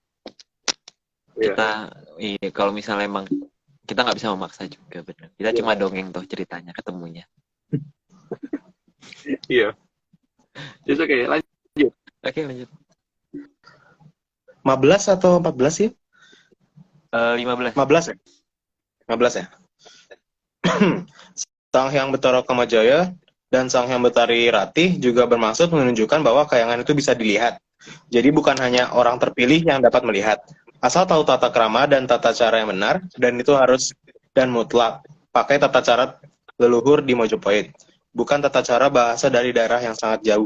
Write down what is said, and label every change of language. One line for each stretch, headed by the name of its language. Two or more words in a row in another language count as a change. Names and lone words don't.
Indonesian: Kita kalau misalnya emang kita nggak bisa memaksa juga benar. Kita cuma dongeng toh ceritanya ketemunya. Iya. Jadi oke, lanjut. Oke, lanjut. 15 atau 14 sih? 15. 15 ya? 15 ya? Sang Hyang Betara Kamajaya dan Sang Hyang Betari Rati juga bermaksud menunjukkan bahwa kayangan itu bisa dilihat. Jadi bukan hanya orang terpilih yang dapat melihat. Asal tahu tata krama dan tata cara yang benar, dan itu harus dan mutlak. Pakai tata cara leluhur di Mojopahit. Bukan tata cara bahasa dari daerah yang sangat jauh.